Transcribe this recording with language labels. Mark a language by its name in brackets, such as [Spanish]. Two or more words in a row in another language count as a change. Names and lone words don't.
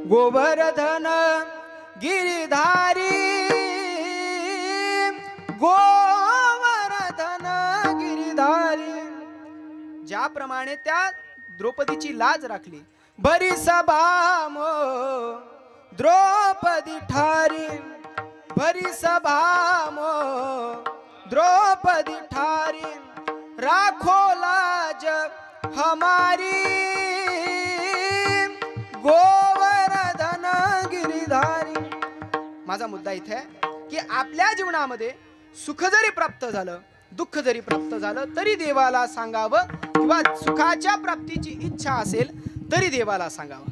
[Hindi] गोवर्धन गिरिधारी गोवर्धन गिरिधारी. [Marathi] ज्याप्रमाणे त्या द्रौपदीची लाज राखली, [Hindi] भरी सभा मो द्रौपदी ठारी, भरी सभा मो द्रौपदी ठारी, राखो लाज हमारी गोवर्धन गिरिधारी. [Marathi] माझा मुद्दा इथे आहे की आपल्या जीवनामध्ये सुख जरी प्राप्त झालं, दुःख जरी प्राप्त झालं तरी देवाला सांगावं, किंवा सुखाच्या प्राप्तीची इच्छा असेल तरी देवाला सांगावं.